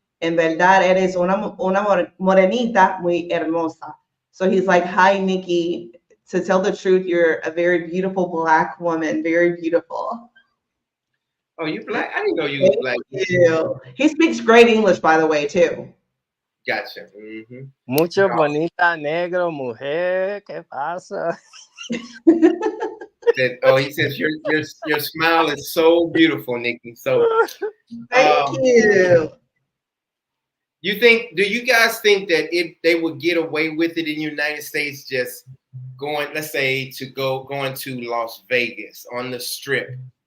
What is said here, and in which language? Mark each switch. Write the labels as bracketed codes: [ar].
[es] En verdad, eres una morenita muy hermosa. [en] So he's like, hi, Nikki. To tell the truth, you're a very beautiful Black woman. Very beautiful. Oh, you Black? I didn't know you was Black. He speaks great English, by the way, too. Gotcha. Mm-hmm. [es] Mucho bonita, negro, mujer, ¿qué pasa? [en] He says your smile is so beautiful, Nikki. So thank you. Do you guys think that if they would get away with it in the United States, just going to Las Vegas on the Strip,